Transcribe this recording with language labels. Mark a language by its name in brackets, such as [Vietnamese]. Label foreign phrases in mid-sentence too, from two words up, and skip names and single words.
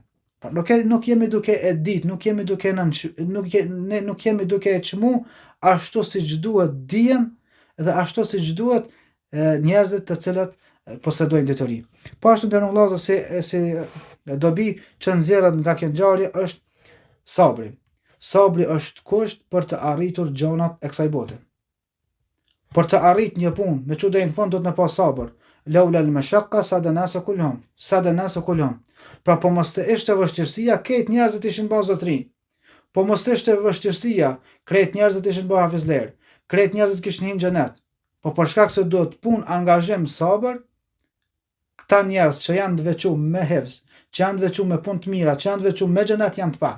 [Albanian] Pra nuk jemi duke e ditë, nuk jemi duke e çmu ashtu siç duhet dijen dhe ashtu siç duhet njerëzit të cilët posedojnë detyri. Po ashtu nderuar vëllezër si dobi që nxjerrët nga kjo ngjarje është sabri. Sabri është kusht për të arritur gjonat e kësaj bote. Për të arrit një punë, me çu deri në fund do të më pas sabër. [Arabic] لولا المشقة ساد الناس كلهم. [Albanian] Pra po mos të ishte vështirësia, krejt njerëzit ishin bë zotëri. Po mos të ishte vështirësia, krejt njerëzit ishin bë hafizler. Krejt njerëzit kishin hyrë në xhenet. Po për shkak se duhet punë, angazhim, sabër, këta njerëz që janë të veçuar me hifz, që janë të veçuar me punë të mira, që janë të veçuar me xhenet janë të pak.